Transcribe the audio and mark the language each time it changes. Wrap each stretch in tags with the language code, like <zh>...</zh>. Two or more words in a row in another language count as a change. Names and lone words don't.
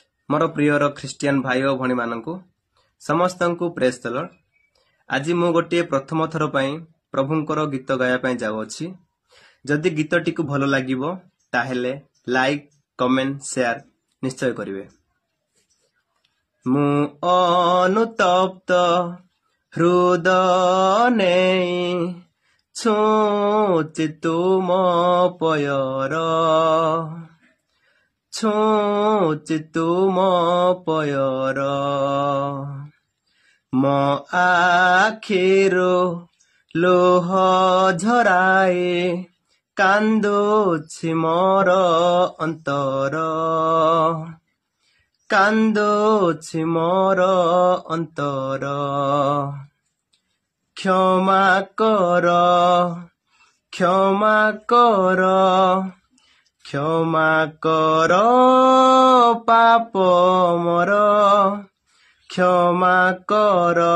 <or>ମୋର ପ୍ରିୟର ଖ୍ରୀଷ୍ଟିୟାନ ଭାଇ ଓ ଭଉଣୀ ମାନଙ୍କୁ ସମସ୍ତଙ୍କୁ</or> <en>Praise the Lord.</en> <or>ଆଜି ମୁଁ ଗୋଟେ ପ୍ରଥମ ଥର ପାଇଁ ପ୍ରଭୁଙ୍କର ଗୀତ ଗାଆ ପାଇଁ ଯାଉଛି। ଯଦି ଗୀତଟି କୁ ଭଲ ଲାଗିବ ତାହାହେଲେ</or> <en>like comment share</en> <or>ନିଶ୍ଚୟ କରିବେ। ମୁଁ ଅନୁତପ୍ତ ହୃଦୟ ଛୁଇଁଚି ତୁମ ପୟର ଛୁଇଁଚି ତୁମ ପୟର ମୋ ଆଖିରୁ ଲୁହ ଝରାଏ କାନ୍ଦୁଛି ମୋର ଅନ୍ତର କାନ୍ଦୁଛି ମୋର ଅନ୍ତର କ୍ଷମା କର କ୍ଷମା କର କ୍ଷମା କର ପାପ ମୋର କ୍ଷମା କର</or>